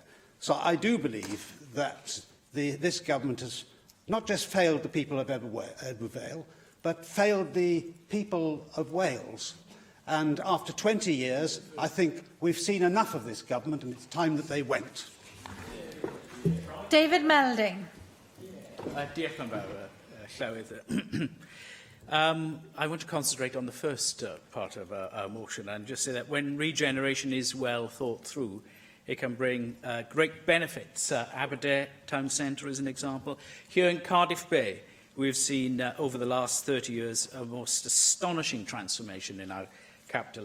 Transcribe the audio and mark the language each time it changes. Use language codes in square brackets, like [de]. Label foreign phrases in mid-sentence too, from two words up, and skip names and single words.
[en] So I do believe that this government has not just failed the people of Ebbw Vale, but failed the people of Wales. And after 20 years, I think we've seen enough of this government, and it's time that they went. David Melding. [cy] Diolch yn fawr, Llywydd. [en] I want to concentrate on the first part of our motion and just say that when regeneration is well thought through, it can bring great benefits. Aberdare Town Centre is an example. Here in Cardiff Bay, we've seen over the last 30 years a most astonishing transformation in our capital city.